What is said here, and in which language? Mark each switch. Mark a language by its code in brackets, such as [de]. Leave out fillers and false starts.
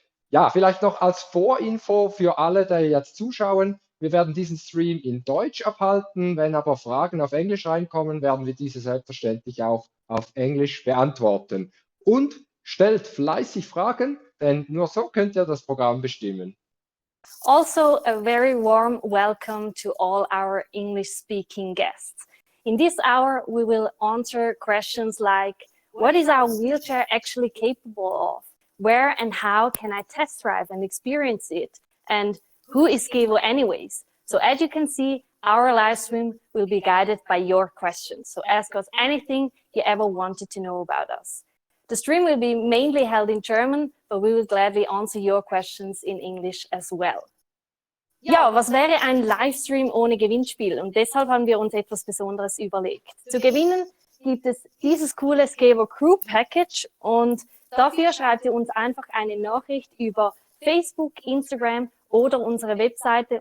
[de] Ja, vielleicht noch als Vorinfo für alle, die jetzt zuschauen. Wir werden diesen Stream in Deutsch abhalten. Wenn aber Fragen auf Englisch reinkommen, werden wir diese selbstverständlich auch auf Englisch beantworten. Und stellt fleißig Fragen, denn nur so könnt ihr das Programm bestimmen. [en] Also, a very warm welcome to all our English-speaking guests. In this hour, we will answer questions like, what is our wheelchair actually capable of? Where and how can I test drive and experience it? And who is Skevo anyways? So as you can see, our live stream will be guided by your questions. So ask us anything you ever wanted to know about us. The stream will be mainly held in German, but we will gladly answer your questions in English as well. [de] Ja, was wäre ein Livestream ohne Gewinnspiel? Und deshalb haben wir uns etwas Besonderes überlegt. Zu gewinnen gibt es dieses coole Skevo Crew Package und dafür schreibt ihr uns einfach eine Nachricht über Facebook, Instagram oder unsere Webseite.